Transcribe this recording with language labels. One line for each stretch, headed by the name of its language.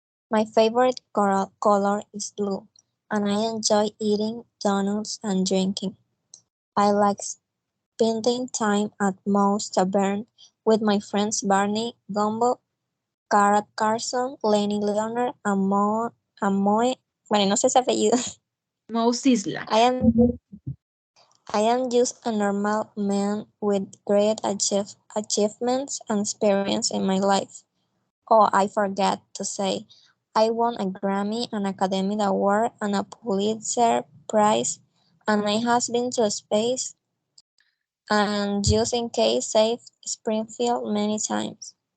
English: My favorite color is blue, and I enjoy eating donuts and drinking. I like spending time at Moe's Tavern with my friends Barney Gumbo, Cara Carson, Lenny Leonard, and Moe.
Spanish: Bueno, no sé ese apellido.
English: Most Isla. I am just a normal man with great achievements and experience in my life. Oh, I forgot to say, I won a Grammy, an Academy Award, and a Pulitzer Prize, and I have been to space and just in case saved Springfield many times.